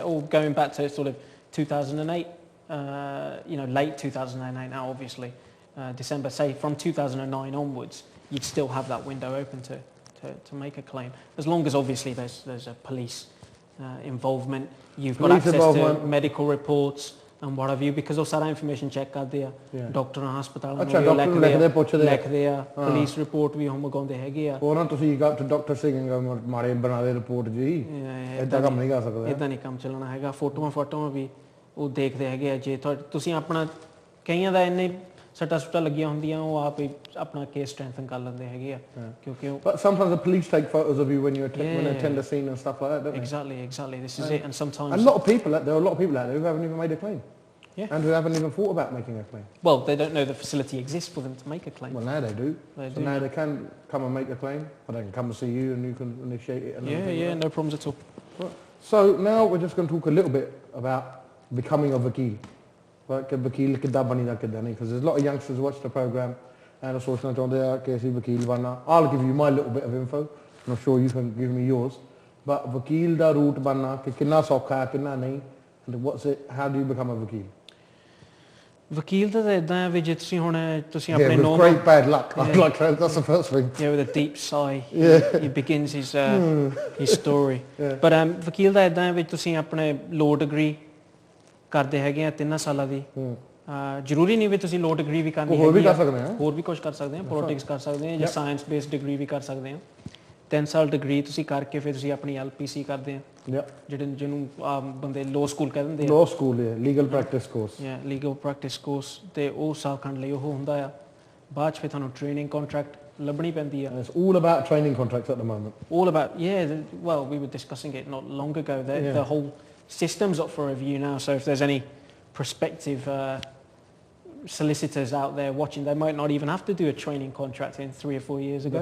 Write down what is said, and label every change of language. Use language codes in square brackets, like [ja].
[en] or going back to sort of 2008 you know late 2008 now obviously December say from 2009 onwards you'd still have that window open to make a claim as long as obviously there's a police involvement you've got access to medical reports and what have you because [pa] ਉਹ ਸਾਰਾ information check ਕਰਦੇ ਆ ਡਾਕਟਰਾਂ ਹਸਪਤਾਲਾਂ ਨੂੰ ਲਿਖਦੇ ਆ police report ਵੀ ਉਹ ਮੰਗਾਉਂਦੇ ਹੈਗੇ ਆ ਉਹਨਾਂ ਤੁਸੀਂ ਡਾਕਟਰ ਸਿੰਘ ਮਾਰੇ ਬਣਾ ਦੇ ਰਿਪੋਰਟ ਜੀ ਇਦਾਂ ਕੰਮ ਨਹੀਂ ਕਰ ਸਕਦੇ ਇਦਾਂ ਨਹੀਂ ਕੰਮ ਚੱਲਣਾ ਹੈਗਾ ਫੋਟੋਆਂ ਵੀ ਉਹ ਦੇਖਦੇ ਹੈਗੇ ਆ ਜੇ ਤੁਸੀਂ ਆਪਣਾ ਕਈਆਂ ਦਾ ਇੰਨੇ ਸੱਟਾਂ ਲੱਗੀਆਂ ਹੁੰਦੀਆਂ ਉਹ ਆਪ ਹੀ ਆਪਣਾ ਕੇਸ ਸਟ੍ਰੈਂਥਨ ਕਰ ਲੈਂਦੇ ਹੈਗੇ ਆ ਕਿਉਂਕਿ [en] but sometimes the police take photos of you when you attend the scene and stuff like that don't they exactly this is it and sometimes there are a lot of people out there who haven't even made a claim and who haven't even thought about making a claim well they don't know the facility exists for them to make a claim well now they do now they can come and make a claim or they can come and see you and you can initiate it and no problems at all so now we're just going to talk a little bit about becoming a vakil [pa] ਕਿ ਵਕੀਲ ਕਿੱਦਾਂ ਬਣੀਦਾ ਕਿੱਦਾਂ ਨਹੀਂ [en] because there's a lot of youngsters watch the program and [pa] ਸੋਚਣਾ ਚਾਹੁੰਦੇ ਆ ਕਿ ਅਸੀਂ ਵਕੀਲ ਬਣਨਾ [en] I'll give you my little bit of info and I'm sure you can give me yours but [pa] ਵਕੀਲ ਦਾ ਰੂਟ ਬਣਨਾ ਕਿ ਕਿੰਨਾ ਸੌਖਾ ਹੈ ਕਿੰਨਾ ਨਹੀਂ [en] and what's it how do you become a ਵਕੀਲ [pa] ਵਕੀਲ ਤਾਂ ਇਦਾਂ ਹੈ ਵੀ ਜੇ ਤੁਸੀਂ ਹੁਣ ਤੁਸੀਂ ਆਪਣੇ [en] with great bad luck like that's the first thing with a deep sigh he begins his story but [pa] ਵਕੀਲ ਦਾ ਇਦਾਂ ਹੈ ਵੀ ਤੁਸੀਂ ਆਪਣੇ law degree ਕਰਦੇ ਹੈਗੇ ਆ 3 ਸਾਲਾਂ ਦੀ ਜ਼ਰੂਰੀ ਨਹੀਂ ਵੀ ਤੁਸੀਂ law degree ਵੀ ਕਰਨੀ ਹੋਰ ਵੀ ਕਰ ਸਕਦੇ ਆ ਹੋਰ ਵੀ ਕੁਝ ਕਰ ਸਕਦੇ ਆ ਪੋਲਿਟਿਕਸ ਕਰ ਸਕਦੇ ਆ ਜਾਂ ਸਾਇੰਸ ਬੇਸਡ ਡਿਗਰੀ ਵੀ ਕਰ ਸਕਦੇ ਆ 3 ਸਾਲ ਡਿਗਰੀ ਤੁਸੀਂ ਕਰਕੇ ਫਿਰ ਤੁਸੀਂ ਆਪਣੀ LPC ਕਰਦੇ ਆ ਜਿਹਨੂੰ ਬੰਦੇ law school ਕਹਿ ਦਿੰਦੇ ਆ [en] law school legal practice course [pa] legal practice course ਤੇ ਉਹ ਸਾਲ ਖੰਡ ਲਈ ਉਹ ਹੁੰਦਾ ਆ ਬਾਅਦ ਚ ਫਿਰ ਤੁਹਾਨੂੰ training contract ਲੱਭਣੀ ਪੈਂਦੀ ਆ [en] it's all about training contracts at the moment all about well we were discussing it not long ago the whole system's up for review now so if there's any prospective solicitors out there watching they might not even have to do a training contract in 3 or 4 years ago